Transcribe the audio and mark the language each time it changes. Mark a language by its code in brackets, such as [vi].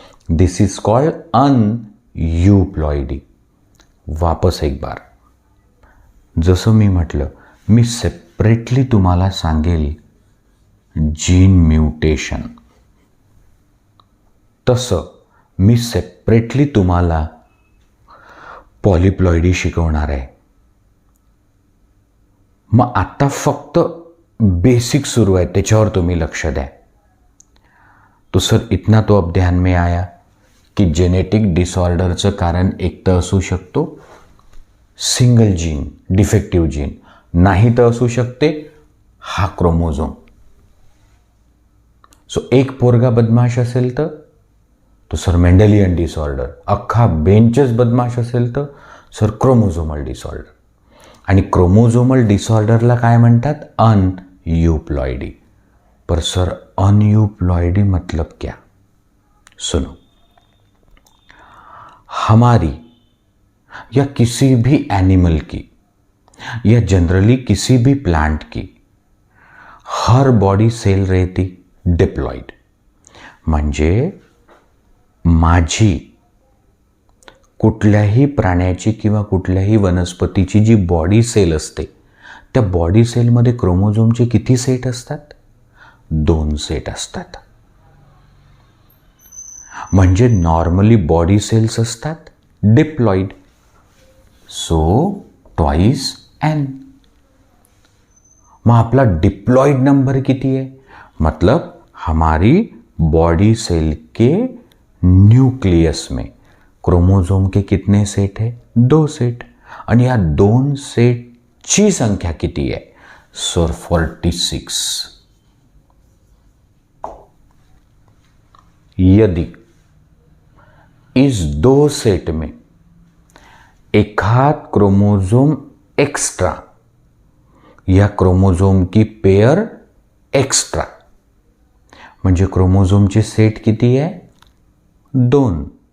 [en] This is called aneuploidy. [hi] वापस एक बार, [mr] जसं मी म्हटलं, मी सेपरेटली तुम्हाला सांगेल जीन म्युटेशन, तसं मी सेपरेटली तुम्हाला पॉलिप्लॉइडी शिकवणार आहे. मग आता फक्त बेसिक सुरू आहे, त्याच्यावर तुम्ही लक्ष द्या. [hi] तो सर इतना तो अब ध्यान में आया की [mr] जेनेटिक डिसऑर्डरचं कारण एक तर असू शकतो सिंगल जीन, डिफेक्टिव्ह जीन, नाही तर असू शकते हा क्रोमोझोम. सो एक पोरगा बदमाश असेल तो सर मेंडेलियन डिसऑर्डर, अख्खा बेंचच बदमाश असेल तर सर क्रोमोझोमल डिसऑर्डर. आणि क्रोमोझोमल डिसऑर्डरला काय म्हणतात? अनयूप्लॉइडी. [hi] पर सर अनयूप्लॉइडी मतलब क्या? सुनो, हमारी या किसी भी एनिमल की या जनरली किसी भी प्लांट की हर बॉडी सेल रहती डिप्लॉइड. [mr] म्हणजे माझी कुठल्याही प्राण्याची किंवा कुठल्याही वनस्पतीची जी बॉडी सेल असते त्या बॉडी सेलमध्ये क्रोमोझोमचे किती सेट असतात? 2 सेट असतात. म्हणजे नॉर्मली बॉडी सेल्स असतात डिप्लॉइड, सो ट्वाइस n. मग आपला डिप्लॉइड नंबर किती [hi] है? मतलब हमारी बॉडी सेल के न्यूक्लियस में क्रोमोझोम के कितने सेट है? 2 सेट. [mr] आणि या 2 सेटची संख्या किती है? सर 46. [hi] यदि इस 2 सेट में एकाध क्रोमोझोम एक्स्ट्रा या क्रोमोझोम की पेयर एक्स्ट्रा, [mr] म्हणजे क्रोमोझोमचे सेट किती आहे? [hi] 2.